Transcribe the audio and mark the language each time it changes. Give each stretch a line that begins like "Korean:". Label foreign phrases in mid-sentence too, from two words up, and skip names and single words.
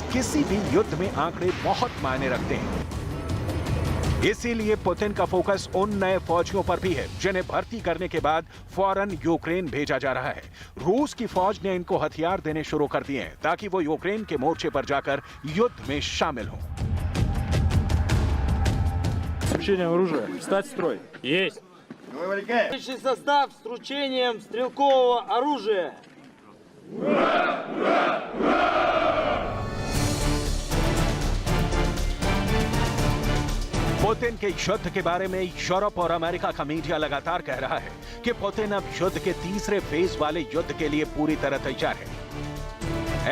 Hindi: किसी भी युद्ध में आंकड़े बहुत मायने रखते हैं। इसीलिए पुतिन का फोकस उन नए फौजियों पर भी है जिन्हें भर्ती करने के बाद फौरन यूक्रेन भेजा जा रहा है। रूस की फौज ने इनको हथियार देने शुरू कर दिए हैं ताकि वो यूक्रेन के मोर्चे पर जाकर युद्ध में शामिल हों।
Russian: Вручение оружия. Встать в строй. Есть. Личный состав с вручением стрелкового оружия.
Hindi: पुतिन के युद्ध के बारे में यूरोप और अमेरिका का मीडिया लगातार कह रहा है कि पुतिन अब युद्ध के तीसरे फेज वाले युद्ध के लिए पूरी तरह तैयार है।